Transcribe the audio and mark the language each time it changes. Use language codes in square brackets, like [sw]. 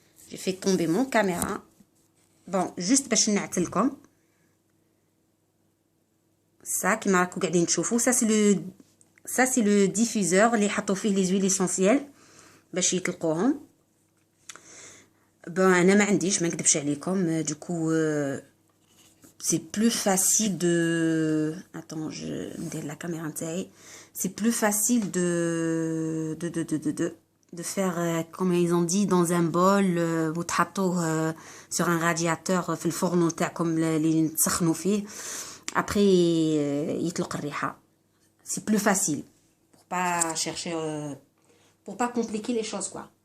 [fr] J'ai fait tomber mon caméra. Bon, juste [ar] باش نعتلكم. Ça كيما راكم قاعدين تشوفوا، [fr] ça c'est le diffuseur [ar] اللي حطوا فيه [fr] les huiles essentielles [ar] باش يطلقوهم. انا ما عنديش، ما نكذبش عليكم. [fr] Du coup c'est plus facile de ندير la caméra [ar] نتاعي. [fr] C'est plus facile de faire comme ils ont dit dans un bol وتحطوه sur un radiateur [ar] في الفرن تاعكم اللي تسخنوا فيه. [fr] Après [ar] يطلق الريحة. [fr] C'est plus facile pour pas chercher pour pas compliquer les choses quoi.